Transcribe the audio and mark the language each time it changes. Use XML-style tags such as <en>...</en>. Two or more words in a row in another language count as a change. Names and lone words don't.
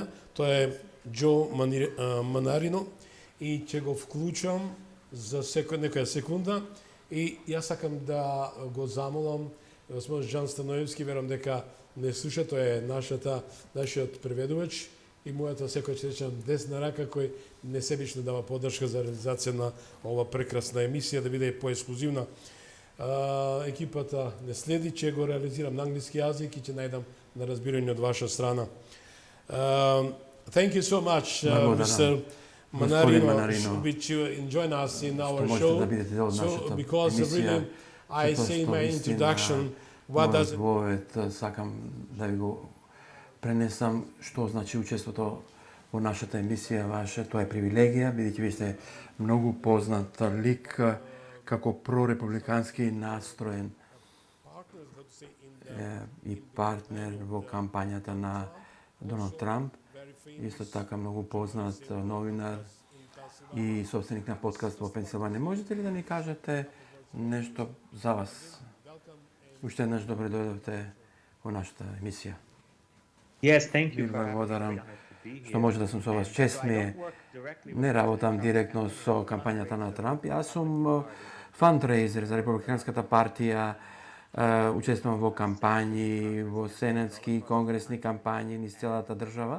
<mk>Тоа е Џо Манарино и ќе го вклучам за некоја секунда и јас сакам да го замолам господин Жан Станоевски, верам дека не слуша, тоа е нашиот преведувач и мојата секој ќе речам десна рака кој несебично дава поддршка за реализација на ова прекрасна емисија, да биде поексклузивна. Екипата не следи, че го реализирам на англиски јазик и ќе најдам на разбирање од ваша страна.</mk> <en>Thank you so much, Mr. Manarino, which you join us in our show. So, because really, I say in my introduction, what does...</en> <mk>Сакам да ви го пренесам што значи учеството во нашата емисија ваша. Тоа е привилегија, бидејќи ви сте многу познат лик како прорепубликански настроен и партнер во кампањата на Доналд Трамп. Исто така многу познат новинар и собственик на подкаст во Пенсилванија. Можете ли да ни кажете нешто за вас? Уште еднаш добре дојдовте во нашата емисија.</mk> <en>Yes, thank you.</en> <mk>Ви благодарам што може да сум со вас. Чест ми е. Не работам директно со кампањата на Трамп. Јас сум фандрейзер за Републиканската партија, учествувам во кампањи, во сенатски и конгресни кампањи низ целата држава.</mk>